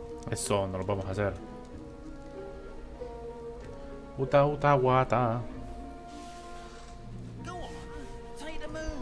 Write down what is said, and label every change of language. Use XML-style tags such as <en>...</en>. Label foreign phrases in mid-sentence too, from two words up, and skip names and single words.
<es>Eso no lo vamos a hacer. Uta uta wata.</es> <en>Go on, take the moon.</en>